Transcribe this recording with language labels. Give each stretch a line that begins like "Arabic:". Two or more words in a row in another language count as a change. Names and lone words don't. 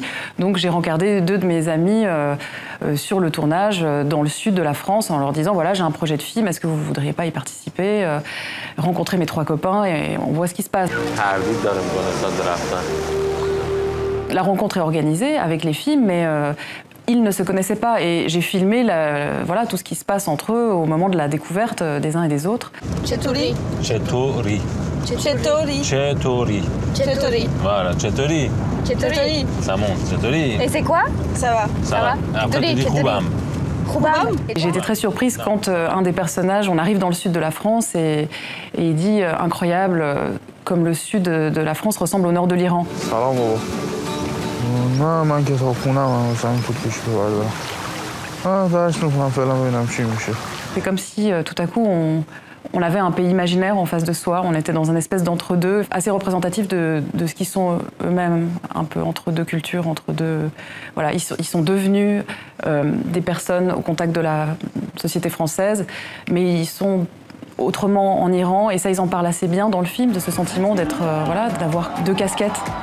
French: Donc j'ai rencardé 2 de mes amis sur le tournage dans le sud de la France en leur disant voilà, j'ai un projet de film, est-ce que vous voudriez pas y participer, rencontrer mes 3 copains et on voit ce qui se passe. La rencontre est organisée avec les films, mais ils ne se connaissaient pas et j'ai filmé voilà, tout ce qui se passe entre eux au moment de la découverte des uns et des autres.
Persian: Cheturi. چطوری؟ Cheturi. چطوری؟ Cheturi. Voilà, چطوری؟ Cheturi.
French: Ça monte, چطوری؟ Et c'est quoi? Ça va. Ça va. Après tu dis خوبم.
Persian: Khoubam.
French: J'ai été très surprise quand un des personnages, on arrive dans le sud de la France et il dit incroyable, comme le sud de la France ressemble au nord de l'Iran.
Persian: نه من کتابخونه‌ام مثلا این پول پیش بردارم. درس می‌خونم فعلا ببینم چی میشه.
French: C'est comme si tout à coup on avait un pays imaginaire en face de soi, on était dans une espèce d'entre-deux assez représentatif de ce qu'ils sont eux-mêmes, un peu entre 2 cultures, entre 2... Voilà, ils sont devenus des personnes au contact de la société française, mais ils sont autrement en Iran, et ça ils en parlent assez bien dans le film, de ce sentiment d'être, voilà, d'avoir 2 casquettes.